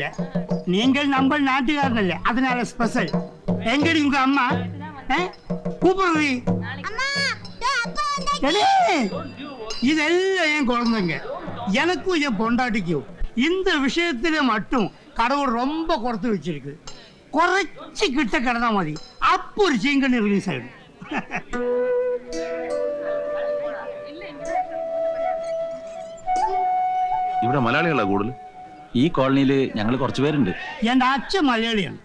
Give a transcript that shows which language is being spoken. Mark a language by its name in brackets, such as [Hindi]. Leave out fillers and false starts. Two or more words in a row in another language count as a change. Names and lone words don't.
[Tamil] நீங்கள் நம்ம நாட்டுக்காரனல்ல, அதனால ஸ்பெஷல். எங்கடி உங்க அம்மா? கூப்பிடுறீ இதெல்லாம் என் குழந்தைங்க. எனக்கும் என் பொண்டாட்டிக்கும் இந்த விஷயத்துல மட்டும் கடவுள் ரொம்ப குறைத்து வச்சிருக்கு. [Malayalam] കുറച്ച് കിട്ട കിടന്നാ മതി, അപ്പൊ ഒരു ചീങ്കണ്ണി റിലീസ് ആയിരുന്നു. ഇവിടെ മലയാളികളാ കൂടുതൽ. ഈ കോളനിയിൽ ഞങ്ങൾ കുറച്ച് പേരുണ്ട്. എന്റെ അച്ഛൻ മലയാളിയാണ്.